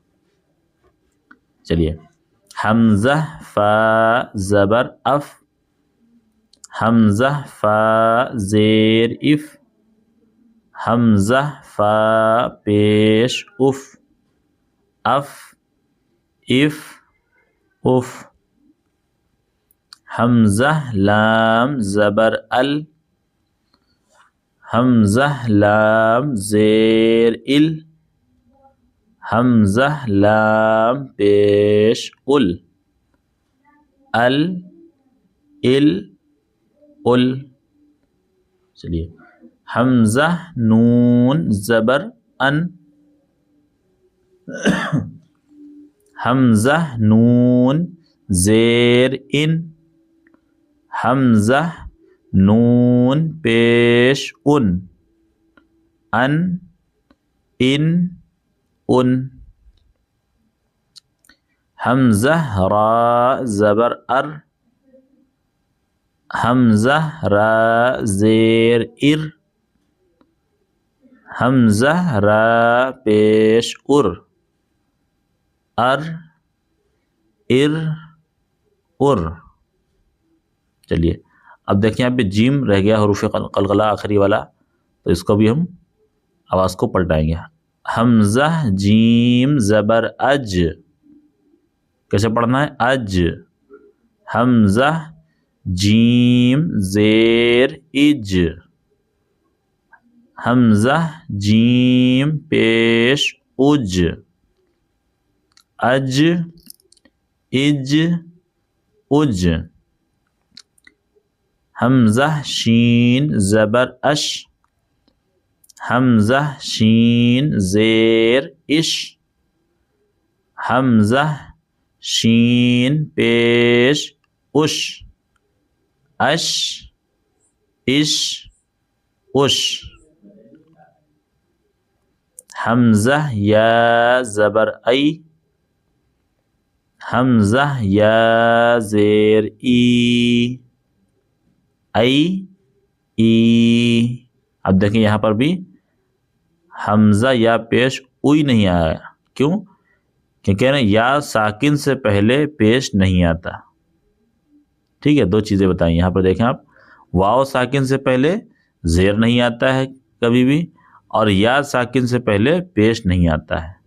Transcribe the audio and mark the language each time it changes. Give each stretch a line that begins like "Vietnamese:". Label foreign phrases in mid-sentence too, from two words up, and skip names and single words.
Urdu: چلیے، حمزہ فا زبر اف، حمزہ فا زیر اف، حمزہ فا پیش اف، اف اف اف. حمزہ لام زبر ال، حمزہ لام زیر ال، حمزہ لام پیش ال، ال ال ال. چلیے، حمزہ نون زبر ان، حمزہ نون زیر ان، حمزہ نون پیش ان، ان ان. حمزہ را زبر ار، حمزہ را زیر ار، حمزہ را پیش ار، ار ار ار. چلیے، اب دیکھیں یہاں پہ جیم رہ گیا حروف قلقلہ آخری والا، تو اس کو بھی ہم آواز کو پلٹائیں گے. حمزہ جیم زبر اج، کیسے پڑھنا ہے؟ اج. حمزہ جیم زیر اج، حمزہ جیم پیش اج، اج اج اج. حمزہ شین زبر اش، حمزہ شین زیر اش، حمزہ شین پیش اش، اش اش اش. حمزہ یا زبر ای، حمزہ یا زیر ای، ای ای. اب دیکھیں یہاں پر بھی حمزہ یا پیش اوئی نہیں آیا. کیوں؟ کہ کہہ رہے ہیں یا ساکن سے پہلے پیش نہیں آتا. ٹھیک ہے، دو چیزیں بتائیں. یہاں پر دیکھیں آپ، واو ساکن سے پہلے زیر نہیں آتا ہے کبھی بھی، اور یا ساکن سے پہلے پیش نہیں آتا ہے.